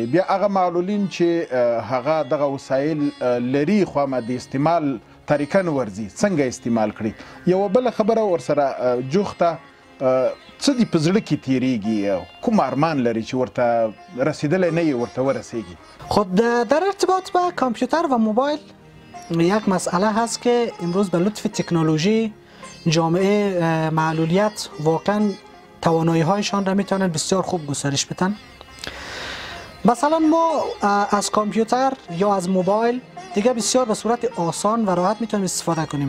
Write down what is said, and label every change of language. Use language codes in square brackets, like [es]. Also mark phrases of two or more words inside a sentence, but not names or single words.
[ps] بیا هغه معلولین چې هغه دغه وسایل لري خو هم د استعمال طریقه نه ورځي څنګه استعمال کړي؟ یوه بله خبره ورسره جوخته څه دې په زړه کې تیریږي؟ کوم ارمان لري چې ورته رسیدلی نه یې ورته ورسیږي؟ [fa] خب در ارتباط با کامپیوتر و موبایل یک مسئله هست که امروز به لطف تکنولوژی جامعه معلولیت واقعا توانایی هایشان را میتونن بسیار خوب گسترش بدن. مثلا ما از کامپیوتر یا از موبایل دیگه بسیار به صورت آسان و راحت میتونیم استفاده کنیم.